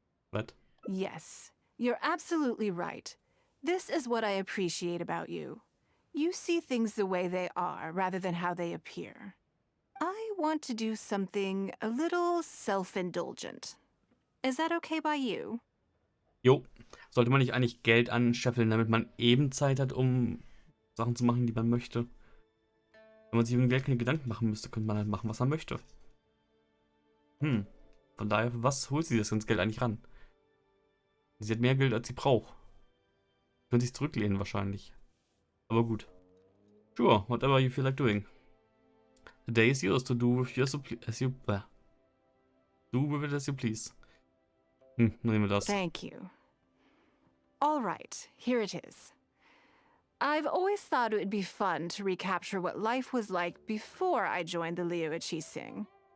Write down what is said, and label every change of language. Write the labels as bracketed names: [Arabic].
[English] What? Yes, you're absolutely right. This is what I appreciate about you. You see things the way they are rather than how they appear. I want to do something a little self-indulgent. Is that okay by you? [German] Jo, sollte man nicht eigentlich Geld anscheffeln, damit man eben Zeit hat, um Sachen zu machen, die man möchte? Wenn man sich um Geld keine Gedanken machen müsste, könnte man halt machen, was man möchte. Von daher, was holt sie das ganze Geld eigentlich ran? Sie hat mehr Geld, als sie braucht. Könnte sich zurücklehnen wahrscheinlich. Aber gut. [English] Sure, whatever you feel like doing. The day is yours to do with as you do with it as you please. [German] Nehmen wir das. [English] Thank you. All right, here it is. I've always thought it would be fun to recapture what life was like before I joined the Liuqi.